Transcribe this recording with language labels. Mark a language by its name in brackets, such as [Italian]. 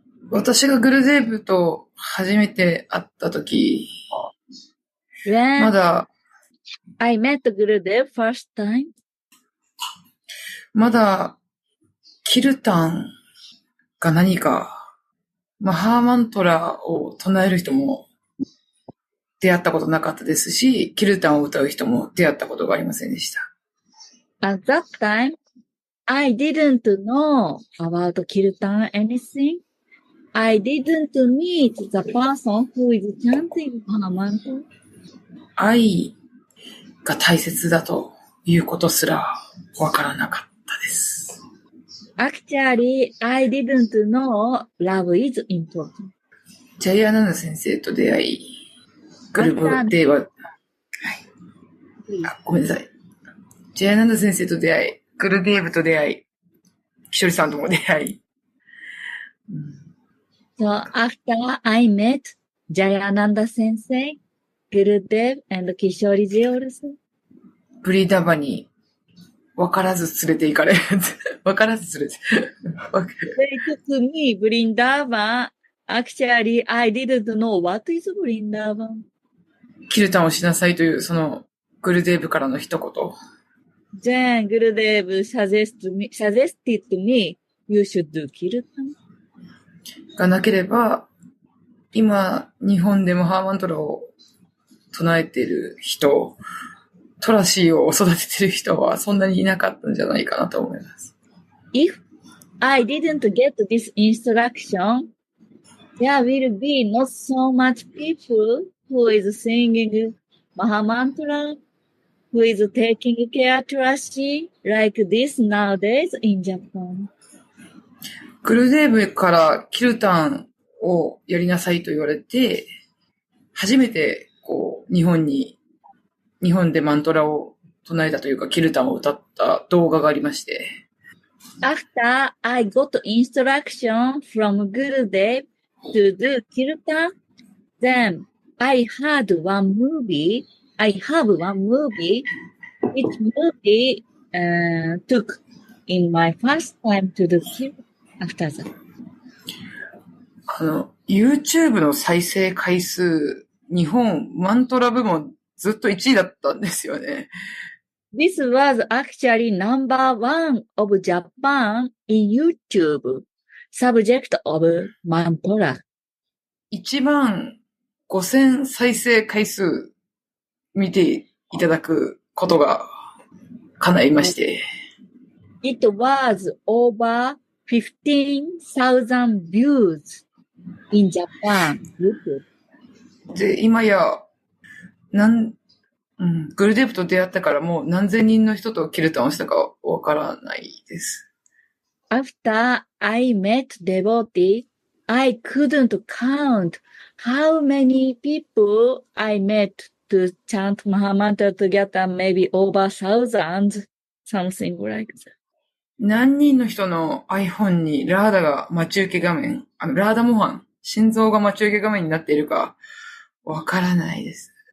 [Japanese] 私がグルデーブと初めて会ったとき、まだ、 [English] I met Gurudev first time. [Japanese] まだ、キルタンが何か、マハーマントラを唱える人も出会ったことなかったですし、キルタンを歌う人も出会ったことがありませんでした。 [English] At that time, I didn't know about Kirtan anything. I didn't meet the person who is chanting Mahamantra. [Japanese] 愛が大切だということすらわからなかったです。 [English] Actually, I didn't know love is important. [Japanese] ジャイアナンダ先生と出会い、グループでは、ごめんなさい。ジャイアナンダ先生と出会い、グルデーブと出会い、キショリさんとも出会い。 [English] So after I met Jayananda Sensei, Gurudev and Kishoriji also. [Japanese] ブリダバに分からず連れて行かれる。分からず連れて。 [English] They took me Vrindavan. Actually, I didn't know what is Vrindavan. [Japanese] キルタンをしなさいというそのグルデーブからの一言。 [English] Then Gurudev suggested me, you should do Kirtan. [Japanese] がなければ、今、日本でもハーマントラを唱えている人、トラシーを育てている人はそんなにいなかったんじゃないかなと思います。 [English] If I didn't get this instruction, there will be not so much people who is singing Mahamantra, who is taking care to Rashi like this nowadays in Japan. [Japanese] グルデーブからキルタンをやりなさいと言われて、初めてこう日本でマントラを唱えたというか、キルタンを歌った動画がありまして。 [English] After I got instruction from Gurudeva to do kirtan, then I had one movie. I have one movie, which movie took in my first time to do kirtan after that. [Japanese] YouTube の再生回数、日本マントラ部門ずっと1位だったんですよね。 [English] This was actually number one of Japan in YouTube, subject of mantra. [Japanese] 15,000再生回数見ていただくことが叶いまして。 [English] It was over 15,000 views in Japan, YouTube. [Japanese] で、今や、グルデープと出会ってからもう何千人の人とキルタンをしたかわからないです。 [English] After I met devotee, I couldn't count how many people I met to chant Mahamantra together, maybe over thousands, something like that. [Japanese] 何人の人の iPhone にラーダが待ち受け画面、ラーダ模範、心臓が待ち受け画面になっているかわからないです。